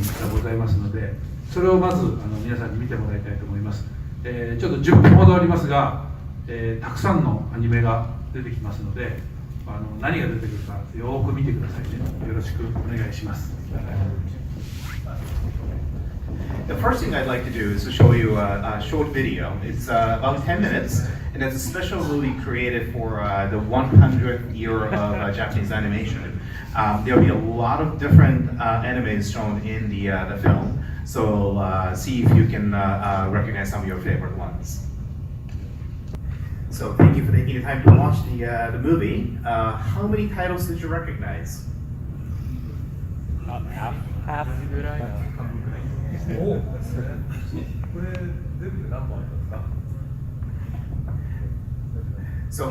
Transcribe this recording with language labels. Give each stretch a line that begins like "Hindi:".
Japanese: ございますので、それをまず皆さんに見てもらいたいと思います。ちょっと10分ほどありますが、たくさんのアニメが出てきますので、何が出てくるかよーく見てくださいね。よろしくお願いします。
English: The first thing I'd like to do is to show you a short video. It's about 10 minutes, and it's a special movie created for the 100th year of Japanese animation. There'll be a lot of different animes shown in the film, so see if you can recognize some of your favorite ones. So thank you for taking the time to watch the movie. How many titles did you recognize? Half.
Japanese: おお、これ全部で何本ありますか？